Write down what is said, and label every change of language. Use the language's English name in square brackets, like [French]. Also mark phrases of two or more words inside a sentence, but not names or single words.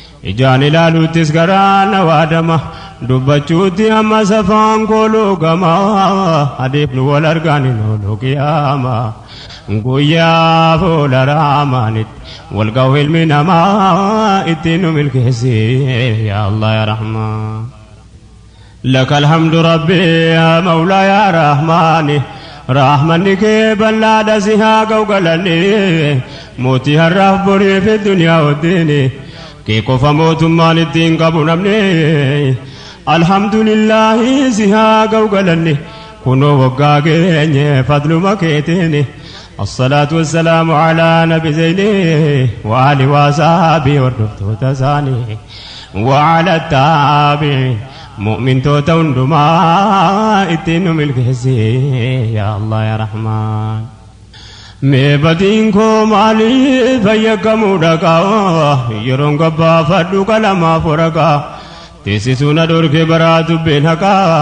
[Oromo] Ijaan ilaaluuttis garaa na waadama. Dubbachuutti ammas afaan koo loogama. Adeef nu wal argaan hin oolu qiyaama. Guyyaa fuula Rahmaanitti wal ga'u ilmi namaa ittiin nu milkeessi. [Arabic] يا الله يا رحمن. لك الحمد ربي يا مولاي يا رحمن. [Oromo] Rahmanni kee bal'aadha si haa ga'u galanni. Mootii har'aaf borii fi duniyaa wajjin. Kee qofa mootummaan ittiin qabu namni. Alhamdulillahi si haa ga'u galanni. Kunoo waggaa geenye fadluma keetiin. [Arabic] الصلاة والسلام على نبي زيني وآل وصحبه [Oromo] hordoftoota isaanii. [Arabic] وعلى التابعين. [Oromo] Mu'mintoota hundumaa ittiin nu milkeessi. [Arabic] يا الله يا رحمن. [Oromo] Mee badiin koo maaliif fayyakkamuu dhaqa? Yeroon gabbaafadhu qalamaaf waraqa. Teessisuu na dhorke baraa dubbeen haqa.